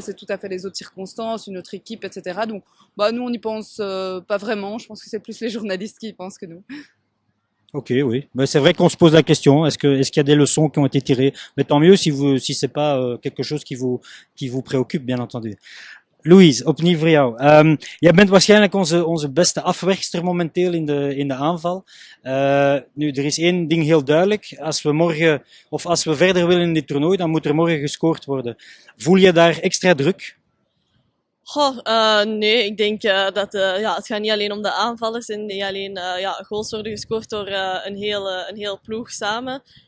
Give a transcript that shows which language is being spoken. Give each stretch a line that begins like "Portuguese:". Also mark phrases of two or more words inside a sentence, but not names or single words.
French: C'est tout à fait les autres circonstances, une autre équipe, etc. Donc, bah, nous, on n'y pense pas vraiment. Je pense que c'est plus les journalistes qui y pensent que nous. Ok, oui. Mais c'est vrai qu'on se pose la question. Est-ce qu'il y a des leçons qui ont été tirées? Mais tant mieux si c'est pas quelque chose qui vous préoccupe, bien entendu.
Dutch: Louise, opnieuw voor jou. Jij bent waarschijnlijk onze beste afwerkster momenteel in de aanval. Nu, er is één ding heel duidelijk. Als we verder willen in dit toernooi, dan moet er morgen gescoord worden. Voel je daar extra druk? Goh, nee, ik denk dat ja, het gaat niet alleen om de aanvallers en niet alleen ja, goals worden gescoord door een heel ploeg samen.